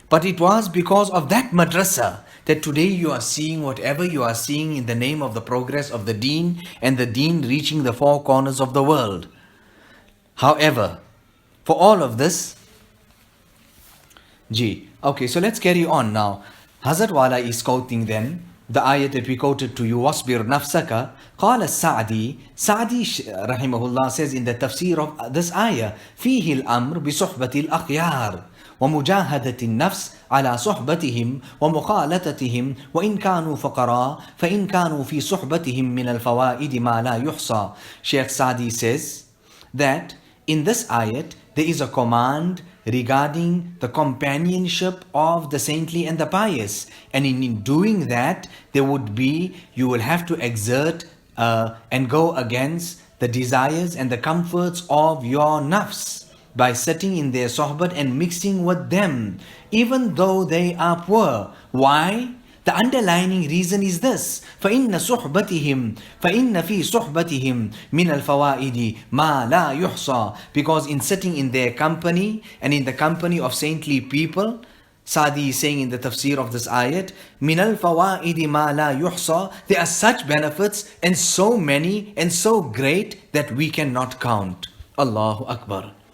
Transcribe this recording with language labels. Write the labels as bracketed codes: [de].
[en] But it was because of that madrasa that today you are seeing whatever you are seeing in the name of the progress of the deen and the deen reaching the four corners of the world. However, for all of this, okay, so let's carry on now. Hazrat Wala is quoting then the ayat that we quoted to you, [ar] وَاصْبِرْ نَفْسَكَ. قال السعدي, [en] Sa'di rahimahullah says in the tafsir of this ayah, [ar] فيه الأمر بصحبة الأخيار ومجاهدة النفس على صحبتهم ومخالطتهم وإن كانوا فقراء فإن كانوا في صحبتهم من الفوائد ما لا يحصى. [en] Sheikh Sa'di says that in this ayat there is a command regarding the companionship of the saintly and the pious, and in doing that you will have to exert and go against the desires and the comforts of your nafs by sitting in their sohbat and mixing with them even though they are poor. Why? The underlying reason is this: [ar] فَإِنَّ فِي صُحْبَتِهِمْ مِنَ الْفَوَائِدِ مَا لَا يُحْصَى. [en] Because in sitting in their company and in the company of saintly people, Sadi is saying in the tafsir of this ayat, [ar] مِنَ الْفَوَائِدِ مَا لَا يُحْصَى. [en] There are such benefits and so many and so great that we cannot count. Allahu Akbar.